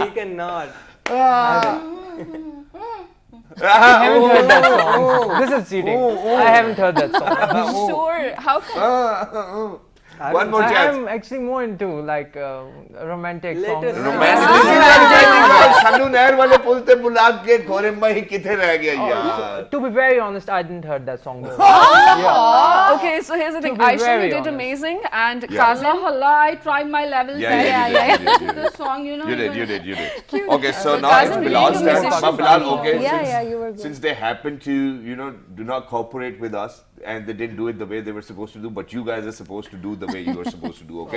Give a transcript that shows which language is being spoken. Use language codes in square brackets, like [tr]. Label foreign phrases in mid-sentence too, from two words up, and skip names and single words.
[en] He cannot. I haven't heard that song. This is cheating. I haven't heard that song. Sure. How come? One more chance. I'm actually more into like romantic songs. Latest Romantic. This is like talking about [pa] ਸਾਨੂੰ ਨਾਇਰ ਵਾਲੇ ਪੁਲ ਤੇ ਬੁਲਾ ਕੇ ਖੌਰੇ ਮੈਂ ਕਿੱਥੇ ਰਹਿ ਗਿਆ ਯਾਰ. [en] To be very honest, I didn't heard that song before. Okay, so here's the thing. be Aisha, you very did honest. amazing, and Yeah. Kazim. Allah, I tried my level Yeah, best. you did. The song, you know. You did. Okay, so now Kazim, it's you Bilal's need to turn. message But Bilal, okay, Yeah, since, yeah, you were good. since they happen to, you know, do not cooperate with us and they didn't do it the way they were supposed to do, but you guys are supposed to do the way you were supposed to do, okay?